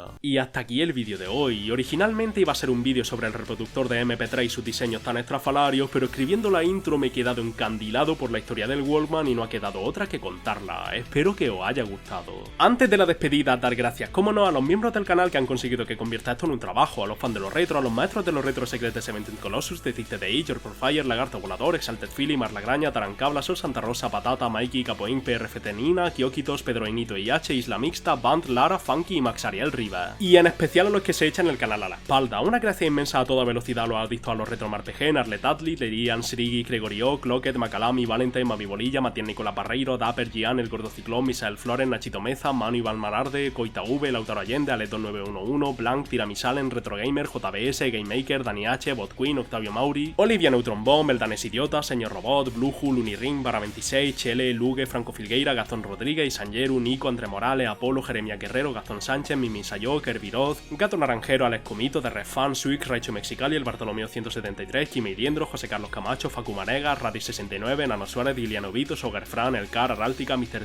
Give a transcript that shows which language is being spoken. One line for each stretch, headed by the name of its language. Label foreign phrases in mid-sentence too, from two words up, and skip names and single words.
Spanish: Y hasta aquí el vídeo de hoy. Originalmente iba a ser un vídeo sobre el reproductor de MP3 y sus diseños tan estrafalarios, pero escribiendo la intro me he quedado encandilado por la historia del Walkman y no ha quedado otra que contarla. Espero que os haya gustado. Antes de la despedida, dar gracias, como no, a los miembros del canal que han conseguido que convierta esto en un trabajo, a los fans de los retro, a los maestros de los retro Secret de Seventeen Colossus, de CTDI, George Porfire, Lagarto Volador, Exalted Philly, Marla Graña, Tarancabla, Sol Santa Rosa, Patata, Mikey, Capoín, PRFT Nina, Kiokitos, Pedro Enito IH, Isla Mixta, Band, Lara, Funky y Max Ariel Riva. Y en especial a los que se echan el canal a la espalda. Una gracia inmensa a toda velocidad a los adictos a los retro Martegen, Arlet Atli, Lerian, Srigi, Gregorio, Clocket, Macalami, Valentine, Mavi Bolilla, Matías Nicolás Barreiro, Dapper, Gian, El Gordo Ciclón, Misael Flores, Nachito Meza, Manu Iván Mararde, Coita V, Lautaro Allende, Aleto 911, Blanc, Tiramisalen, Retro Gamer, JBS, Game Maker, Dani H, Bot Queen, Octavio Mauri, Olivia Neutron Bomb, El Danes Idiota, Señor Robot, Bluju, Luniring, Barra 26, Chele, Lugue, Franco Filgueira, Gastón Rodríguez, Sanjeru, Nico, André Morales, Apolo, Jeremia Guerrero, Gastón Sánchez, Mimi Sayo, Kerviroz, Gato Naranjero, Alex Comito, The Refan, Suic, Raicho Mexicali, El Bartolomeo 173, Kimi Diendro, José Carlos Camacho, Facu Marega, Radis 69, Nano Suárez, Diliano Vito, Soger Fran, El Car, Aráltica, Mr.